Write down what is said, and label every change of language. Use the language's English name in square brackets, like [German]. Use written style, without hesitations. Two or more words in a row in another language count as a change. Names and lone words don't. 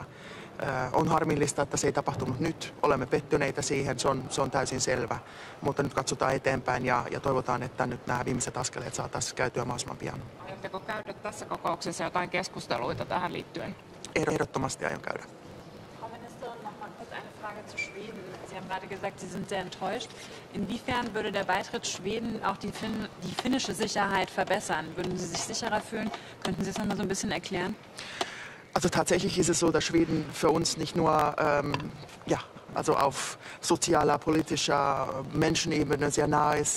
[Finnish] On harmillista, että se ei tapahtunut nyt. Olemme pettyneitä siihen, se on täysin selvä. Mutta nyt katsotaan eteenpäin ja toivotaan, että nyt nämä viimeiset askeleet saataisiin käytyä mahdollisimman pian. Aiotteko käydä tässä kokouksessa jotain keskusteluita tähän liittyen? Ehdottomasti aion käydä. [German] Frau Ministerin, noch mal kurz eine Frage zu Schweden. Sie haben gerade gesagt, Sie sind sehr enttäuscht. Inwiefern würde der Beitritt Schweden auch die finnische Sicherheit verbessern? Würden Sie sich sicherer fühlen? Könnten Sie das noch mal so ein bisschen erklären? Also tatsächlich ist es so, dass Schweden für uns nicht nur also auf sozialer, politischer Menschenebene sehr nah ist.